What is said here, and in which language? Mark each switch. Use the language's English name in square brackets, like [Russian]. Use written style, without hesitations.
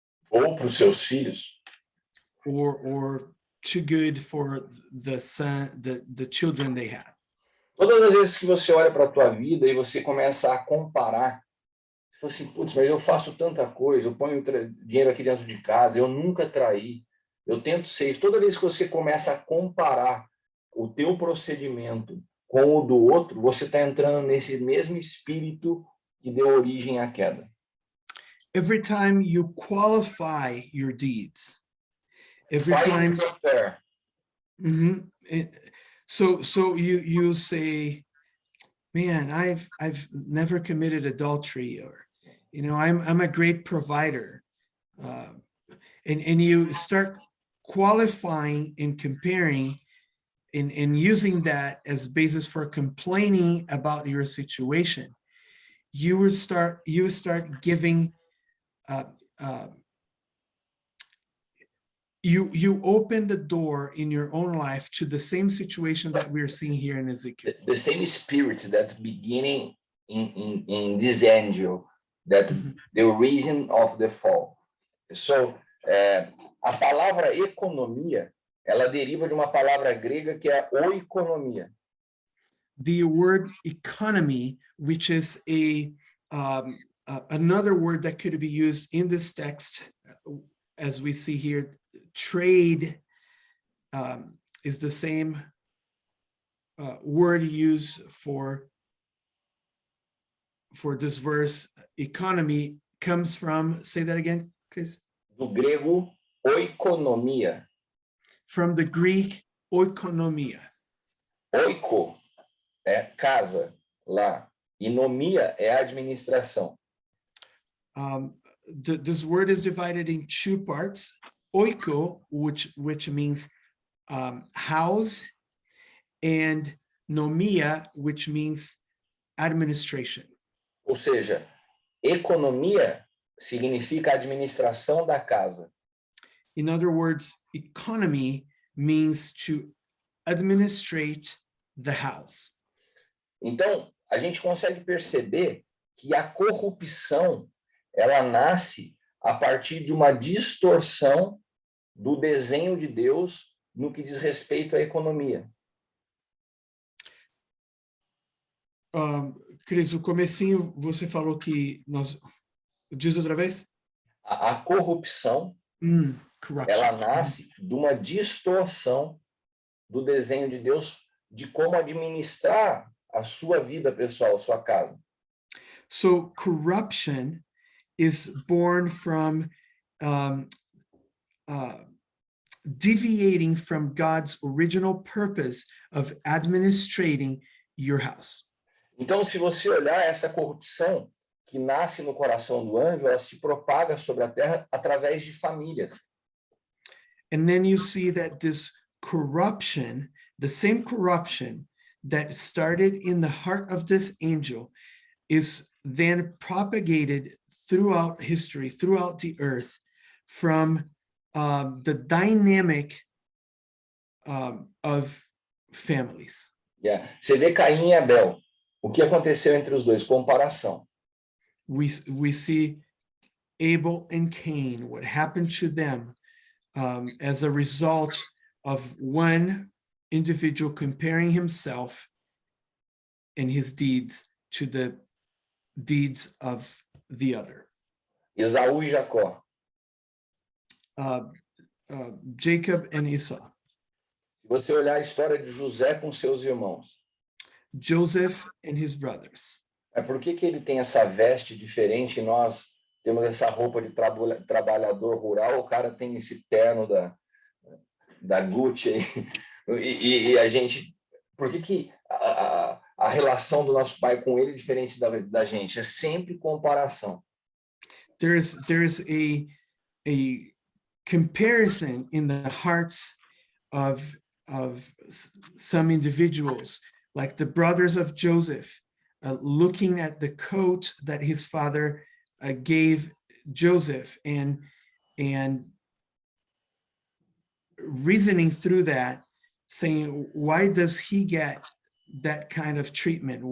[Portuguese] Ou para os seus filhos. [English] Or too good for the children they have. [Portuguese] Todas as vezes que você olha para a tua vida e você começa a comparar, você fala assim, putz, mas eu faço tanta coisa, eu ponho dinheiro aqui dentro de casa, eu nunca traí, eu tento ser isso. Toda vez que você começa a comparar o teu procedimento com o do outro, você está entrando nesse mesmo espírito que deu origem à queda. [English] Every time you qualify your deeds, every Fight time. for fair. Mhm. So you say, man, I've never committed adultery, or I'm a great provider, and you start qualifying and comparing and using that as basis for complaining about your situation. You would start giving you open the door in your own life to the same situation that we're seeing here in Ezekiel. The same spirit that beginning in this angel, that the origin of the fall. [Portuguese] So, a palavra economia, ela deriva de uma palavra grega que é oikonomia. [English] The word economy, which is another word that could be used in this text, as we see here, trade is the same word used for this verse. Economy comes from, say that again, Chris? [Portuguese] Do grego, oikonomia. [English] From the Greek, oikonomia. [Portuguese] Oiko é casa, lá. E nomia é administração. [English] This word is divided in two parts. Oiko, which means house, and nomia, which means administration. [Portuguese] Ou seja, economia significa administração da casa. [English] In other words, economy means to administrate the house. [Portuguese] Então, a gente consegue perceber que a corrupção, ela nasce a partir de uma distorção do desenho de Deus no que diz respeito à economia. Cris, o comecinho você falou que nós... Diz outra vez? A corrupção, ela nasce de uma distorção do desenho de Deus de como administrar a sua vida pessoal, a sua casa. [English] So corruption is born from deviating from God's original purpose of administrating your house. [Portuguese] Então, se você olhar essa corrupção que nasce no coração do anjo, ela se propaga sobre a terra através de famílias. [English] And then you see that this corruption, the same corruption that started in the heart of this angel, is then propagated throughout history, throughout the earth, from the dynamic of families. [Portuguese] Yeah. Você vê Caim e Abel. O que aconteceu entre os dois? Comparação. [English] We see Abel and Cain, what happened to them as a result of one individual comparing himself and his deeds to the deeds of the other. [Portuguese] Esaú e Jacó. [English] Jacob and Esau. [Portuguese] Se você olhar a história de José com seus irmãos, [English] Joseph and his brothers. [Portuguese] Por que ele tem essa veste diferente e nós temos essa roupa de trabalhador rural, o cara tem esse terno da Gucci aí, e a gente... Por que a relação do nosso pai com ele é diferente da gente? É sempre comparação. [English] There's a comparison in the hearts of some individuals, like the brothers of Joseph, looking at the coat that his father gave Joseph and reasoning through that, saying, why does he get that kind of treatment?